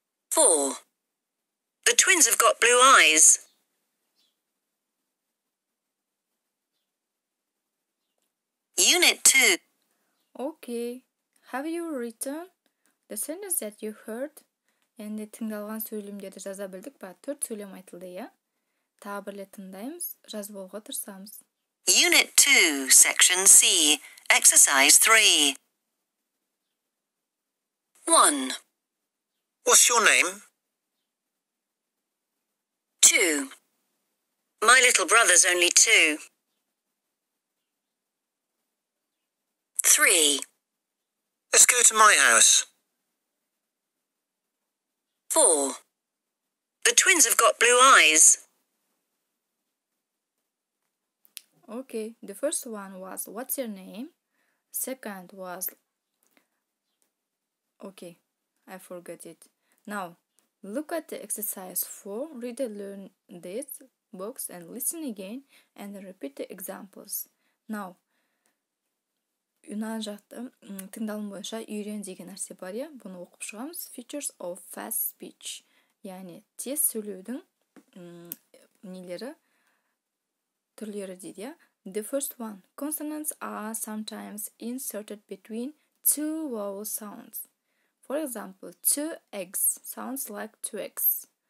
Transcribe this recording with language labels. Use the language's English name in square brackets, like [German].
[English] 4. The twins have got blue eyes. Unit 2. Okay. Have you written the sentence that you heard? [Kazakh] Endi тыңдалған сөйлемдерді жаза білдік па? 4 сөйлем айтылды, я? Тағы бірле тыңдаймыз, жазып алуға тырысамыз. [English] Unit 2, Section C, Exercise 3. 1. What's your name? 2. My little brother's only 2. 3. Let's go to my house. 4. The twins have got blue eyes. Okay, the first one was, what's your name? Second was, okay, I forgot it. Now, look at the exercise 4, read and learn this books and listen again and then repeat the examples. [Kazakh] Now, Юнан жақты тыңдалым бойынша үйрен деген нәрсе бар, я? Бұны оқып шығамыз. [English] Features of fast speech. [Kazakh] Яғни тез сөйлеудің нелері, түрлері дейді, я? [English] The first one. Consonants are sometimes inserted between two vowel sounds. For example, 2 eggs sounds like 2 eggs.